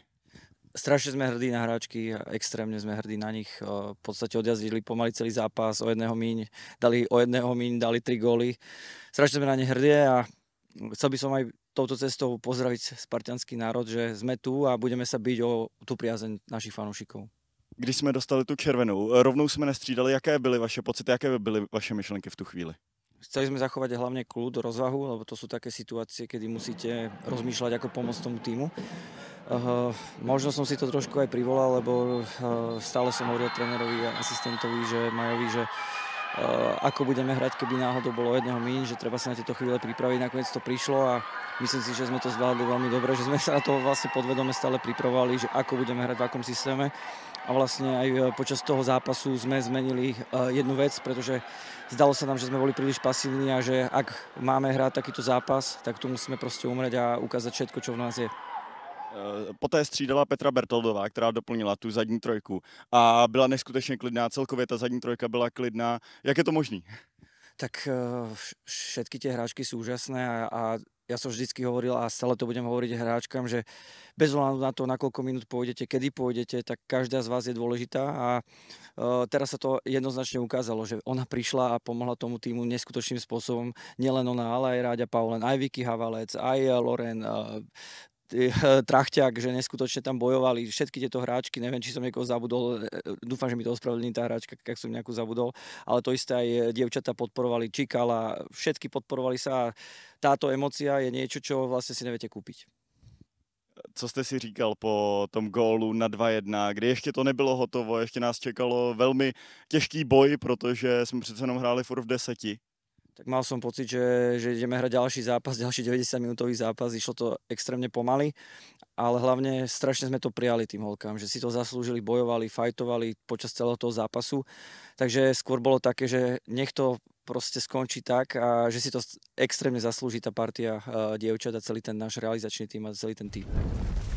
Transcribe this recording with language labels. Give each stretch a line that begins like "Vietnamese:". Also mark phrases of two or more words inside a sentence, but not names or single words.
Slovak: Strašne sme hrdí na hráčky, extrémne sme hrdí na nich. V podstate odjazdili pomaly celý zápas, o jedného míň, dali 3 góly. Strašne sme na ne hrdí a chcel by som aj touto cestou pozdraviť spartianský národ, že sme tu a budeme sa biť o tú priazeň našich fanúšikov.
Czech: Když jsme dostali tu červenou, rovnou jsme nestřídali, jaké byly vaše pocity, jaké byly vaše myšlenky v tu chvíli?
Slovak: Chceli sme zachovať hlavne kľud, rozvahu, lebo to sú také situácie, kedy musíte rozmýšľať, ako pomôcť tomu týmu. Možno som si to trošku aj privolal, lebo stále som hovoril trénerovi a asistentovi, že Majovi, že ako budeme hrať, keby náhodou bolo jedného míň, že treba sa na tieto chvíle pripraviť. Nakoniec to prišlo a myslím si, že sme to zvládli veľmi dobre, že sme sa na to vlastne podvedome stále pripravovali, že ako budeme hrať, v akom systéme. A vlastne aj počas toho zápasu sme zmenili jednu vec, pretože zdalo sa nám, že sme boli príliš pasívni a že ak máme hrať takýto zápas, tak tu musíme proste umrieť a ukázať všetko, čo v nás je.
Czech: Poté střídala Petra Bertoldová, která doplnila tu zadní trojku a byla neskutečně klidná, celkově ta zadní trojka byla klidná. Jak je to možný?
Slovak: Tak všetky tie hráčky sú úžasné a ja som vždycky hovoril a stále to budem hovoriť hráčkam, že bez ohľadu na to, na koľko minút pôjdete, kedy pôjdete, tak každá z vás je dôležitá a teraz sa to jednoznačne ukázalo, že ona prišla a pomohla tomu týmu neskutočným spôsobom, nielen ona, ale aj Ráďa Paulen, aj Vicky Havalec, aj Loren, Trachťák, že neskutočne tam bojovali všetky tieto hráčky, neviem, či som niekoho zabudol, dúfam, že mi to ospravedlní tá hráčka, ak som nejakú zabudol, ale to isté aj dievčatá podporovali, Čikala, všetky podporovali sa a táto emócia je niečo, čo vlastne si neviete kúpiť.
Czech: Co jste si říkal po tom gólu na 2-1, kdy ještě to nebylo hotovo, ještě nás čekalo velmi těžký boj, protože jsme přece jenom hráli furt v 10.
Slovak: Tak mal som pocit, že ideme hrať ďalší zápas, ďalší 90-minútový zápas, išlo to extrémne pomaly, ale hlavne strašne sme to prijali tým holkám, že si to zaslúžili, bojovali, fajtovali počas celého toho zápasu, takže skôr bolo také, že nech to proste skončí tak a že si to extrémne zaslúži tá partia dievčat a celý ten náš realizačný tým a celý ten tým.